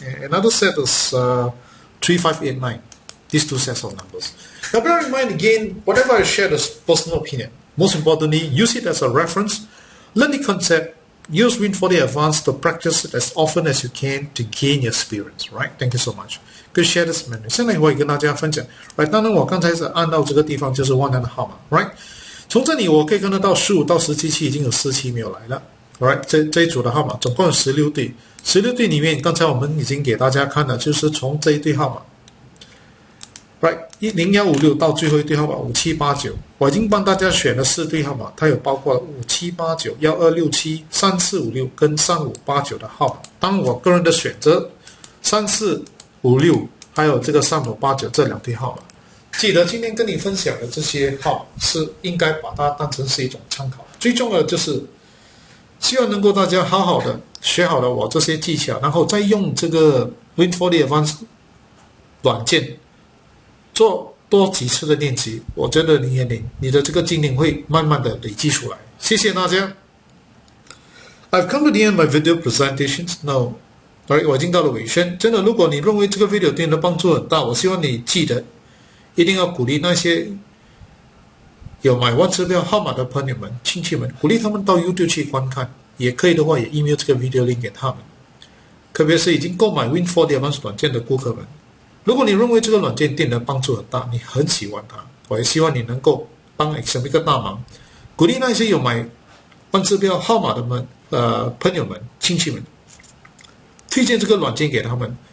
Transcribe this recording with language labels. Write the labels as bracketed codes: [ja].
[en] And another set is 3, 5, 8, 9. These 2 sets of numbers. Now bear in mind again, whatever I share is personal opinion. Most importantly, use it as a reference. Learn the concept. Use Win4D Advance to practice it as often as you can to gain your experience. Right? Thank you so much. Good share this menu. [zh] 现在我也跟大家分享。 [en] Right? [zh] 当然我刚才是按到这个地方就是万能的号码。 [en] Right? [zh] 从这里我可以看得到15到17期已经有4期没有来了。 Alright， 这一组的号码总共有16对，16对里面刚才我们已经给大家看了，就是从这一对号码 ，Right， 10156到最后一对号码5789，我已经帮大家选了4对号码，它有包括了5789、1267、3456跟3589的号码。当然我个人的选择3456还有这个3589这2对号码。记得今天跟你分享的这些号是应该把它当成是一种参考。最重要的就是希望能够大家好好的学好了我这些技巧，然后再用这个 Win4D Advance 软件做多几次的练习，我觉得你的这个经验会慢慢的累积出来。谢谢大家。 [en] I've come to the end of my video presentations now. [zh] Alright， 我已经到了尾声。真的，如果你认为这个 video 对你的帮助很大，我希望你记得一定要鼓励那些有买万支票号码的朋友们、亲戚们，鼓励他们到 YouTube 去观看，也可以的话也 email 这个 video link 给他们。特别是已经购买 Win4D Advance 软件的顾客们，如果你认为这个软件对你的帮助很大，你很喜欢它，我也希望你能够帮 Excel 一个大忙，鼓励那些有买万支票号码的朋友们、亲戚们，推荐这个软件给他们。